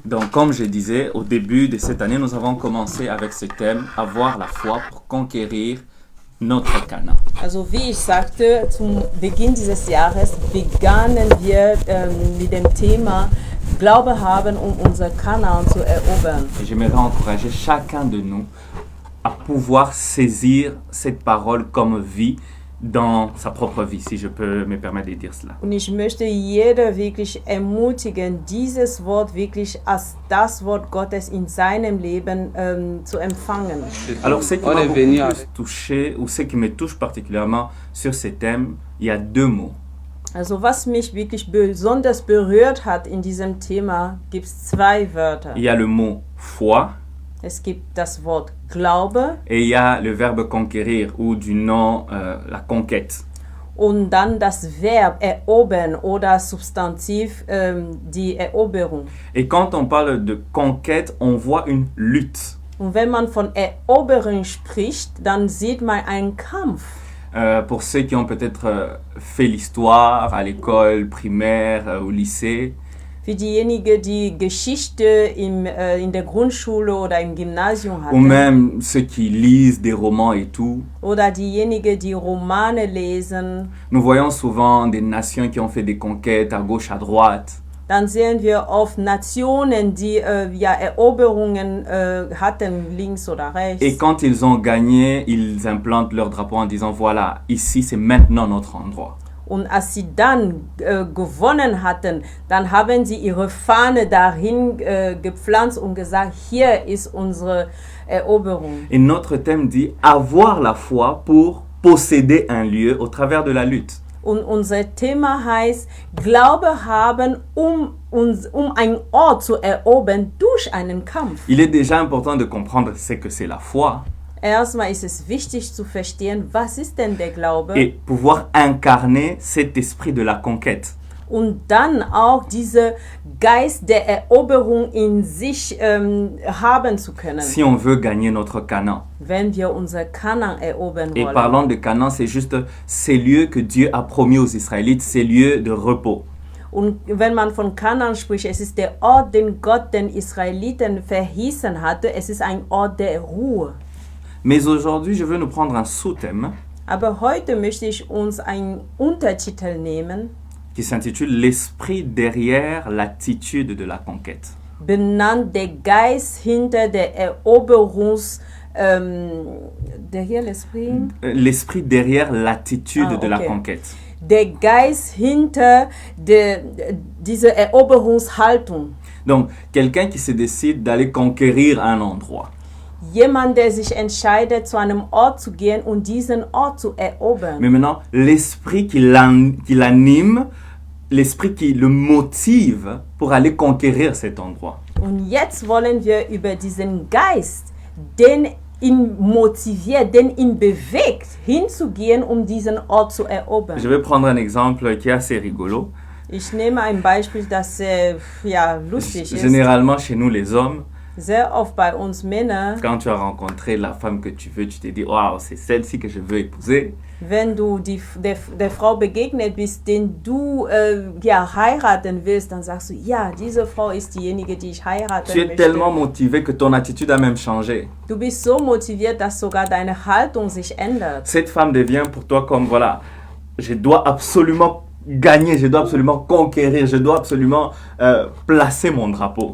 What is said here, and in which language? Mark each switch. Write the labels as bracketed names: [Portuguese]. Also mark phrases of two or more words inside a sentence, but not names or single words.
[French] Donc, comme je disais, au début de cette année, nous avons commencé avec ce thème, avoir la foi pour conquérir notre Canaan. [German] Also wie ich sagte, zum Beginn dieses Jahres begannen wir mit dem Thema Glaube haben, um unser Kanaan zu erobern. [French] Et j'aimerais encourager chacun de nous à pouvoir saisir cette parole comme vie dans sa propre vie, si je peux me permettre de dire cela. [German] Und ich möchte jeder wirklich ermutigen, dieses Wort wirklich als das Wort Gottes in seinem Leben zu empfangen. [French] Alors, ce qui On m'a est beaucoup venu plus avec. touché, ou ce qui me touche particulièrement sur ce thème, il y a deux mots. [German] Also was mich wirklich besonders berührt hat in diesem Thema, gibt es zwei Wörter. [French] Il y a le mot foi [German] Es gibt das Wort Glaube [French] et il y a le verbe conquérir ou du nom la conquête. [German] und dann das Verb erobern oder Substantiv die Eroberung. [French] Et quand on parle de conquête, on voit une lutte. [German] Und wenn man von Eroberung spricht, dann sieht man einen Kampf. [French] Pour ceux qui ont peut-être fait l'histoire à l'école primaire, au lycée, [German] Für diejenigen, die Geschichte in der Grundschule oder im Gymnasium [French] ou [German] hatten. [French] même ceux qui lisent des romans et tout, [German] Oder diejenigen, die Romane lesen. [French] nous voyons souvent des nations qui ont fait des conquêtes à gauche, à droite. [German] Dann sehen wir oft Nationen, die Eroberungen hatten, links oder rechts. [French] Et quand ils ont gagné, ils implantent leur drapeau en disant voilà, ici c'est maintenant notre endroit. [German] Und als sie dann gewonnen hatten, dann haben sie ihre Fahne dahin gepflanzt und gesagt, hier ist unsere Eroberung. [French] Et notre thème dit avoir la foi pour posséder un lieu au travers de la lutte. [German] Und unser Thema heißt, Glaube haben, um einen Ort zu erobern durch einen Kampf. [French] Il est déjà important de comprendre ce que c'est la foi [German] Erstmal ist es wichtig zu verstehen, was ist denn der Glaube? [French] et pouvoir incarner cet esprit de la conquête. [German] Und dann auch diese Geist der Eroberung in sich haben zu können, [French] Si on veut gagner notre Canaan. [German] wenn wir unser Kanaan erobern [French] Et [German] wollen. [French] parlant de Canaan, c'est juste ces lieux que Dieu a promis aux Israélites, ces lieux de repos. [German] Und wenn man von Kanaan spricht, es ist der Ort, den Gott den Israeliten verheißen hatte. Es ist ein Ort der Ruhe. [French] Mais aujourd'hui, je veux nous prendre un sous-thème [German] Aber heute möchte ich uns einen Untertitel nehmen, [French] qui s'intitule L'esprit derrière l'attitude de la conquête. [German] benannt der Geist hinter der Eroberungs... der hier, [French] l'esprit? L'esprit derrière l'attitude de la ok. conquête. [German] Der Geist hinter dieser Eroberungshaltung. [French] Donc, quelqu'un qui se décide d'aller conquérir un endroit. [German] Jemand, der sich entscheidet, zu einem Ort zu gehen und diesen Ort zu erobern. [French] Mais maintenant, l'esprit qui l'anime, l'esprit qui le motive pour aller conquérir cet endroit. [German] Und jetzt wollen wir über diesen Geist, den ihn motiviert, den ihn bewegt, hinzugehen, um diesen Ort zu erobern. [French] Je vais prendre un exemple qui est assez rigolo. [German] Ich nehme ein Beispiel, das lustig ist. [French] Généralement, chez nous, les hommes, [German] Sehr oft bei uns Männern, [French] quand tu as rencontré la femme que tu veux, tu te dis, waouh, c'est celle-ci que je veux épouser. [German] wenn du der Frau begegnet bist, den du heiraten willst, dann sagst du, ja, diese Frau ist diejenige, die ich heiraten [French] Tu es [German] möchte. [French] tellement motivé que ton attitude a même changé. [German] Du bist so motiviert, dass sogar deine Haltung sich ändert. [French] Cette femme devient pour toi comme, voilà, je dois absolument gagner, je dois absolument conquérir, je dois absolument placer mon drapeau.